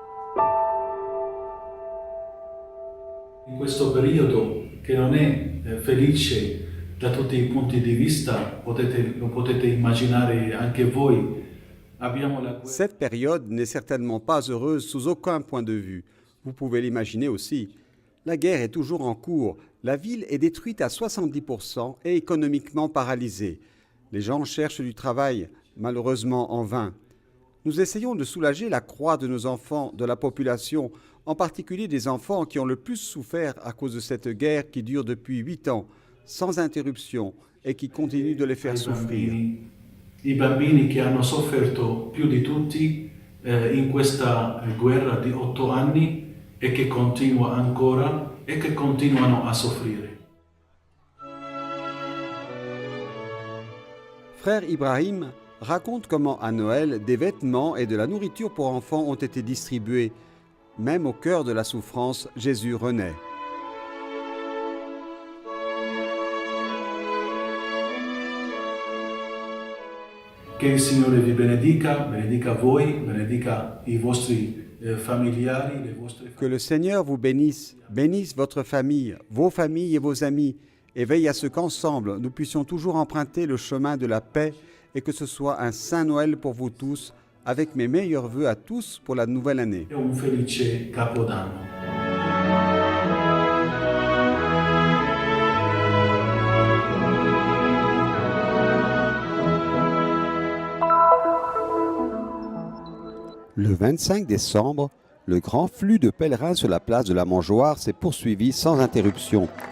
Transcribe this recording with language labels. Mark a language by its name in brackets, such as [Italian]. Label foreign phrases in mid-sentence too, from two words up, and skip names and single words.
[Italian] In questo periodo che non è felice da tutti i punti di vista, lo potete immaginare anche voi. [French] Cette période n'est certainement pas heureuse sous aucun point de vue. Vous pouvez l'imaginer aussi. La guerre est toujours en cours. La ville est détruite à 70% et économiquement paralysée. Les gens cherchent du travail, malheureusement en vain. Nous essayons de soulager la croix de nos enfants, de la population, en particulier des enfants qui ont le plus souffert à cause de cette guerre qui dure depuis 8 ans, sans interruption, et qui continue de les faire souffrir. [Italian] I bambini che hanno sofferto più di tutti in questa guerra di 8 anni e che continua ancora e che continuano a soffrire. [French] Frère Ibrahim raconte comment à Noël, des vêtements et de la nourriture pour enfants ont été distribués. Même au cœur de la souffrance, Jésus renaît. [Italian] Che il Signore vi benedica, benedica voi, benedica i vostri familiari, le vostre famiglie. [French] Que le Seigneur vous bénisse, bénisse votre famille, vos familles et vos amis, et veille à ce qu'ensemble, nous puissions toujours emprunter le chemin de la paix et que ce soit un Saint Noël pour vous tous, avec mes meilleurs vœux à tous pour la nouvelle année. [Italian] E un felice Capodanno. [French] Le 25 décembre, le grand flux de pèlerins sur la place de la Mangeoire s'est poursuivi sans interruption.